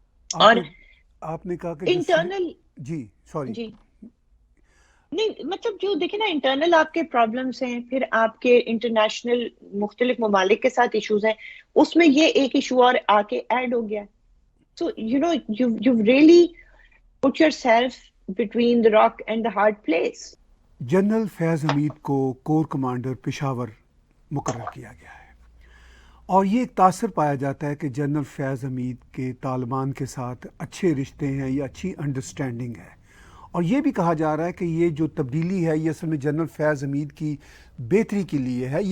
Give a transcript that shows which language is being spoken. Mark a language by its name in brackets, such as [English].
[Urdu] اور آپ نے کہا کہ انٹرنل, جی سوری, جی نہیں مطلب جو دیکھیں نا, انٹرنل آپ کے پرابلمس ہیں, پھر آپ کے انٹرنیشنل مختلف ممالک کے ساتھ ایشوز ہیں, اس میں یہ ایک ایشو اور آ کے ایڈ ہو گیا. [English] So you really put yourself between the rock and the hard place. [Urdu] General فیض حمید کو کور کمانڈر پشاور مقرر کیا گیا ہے, اور یہ ایک تاثر پایا جاتا ہے کہ جنرل فیض حمید کے طالبان کے ساتھ اچھے رشتے ہیں یا اچھی انڈرسٹینڈنگ ہے. اور یہ بھی کہا جا رہا ہے کہ یہ جو تبدیلی ہے یہ اصل میں جنرل فیض حمید کی بہتری کے لیے ہے.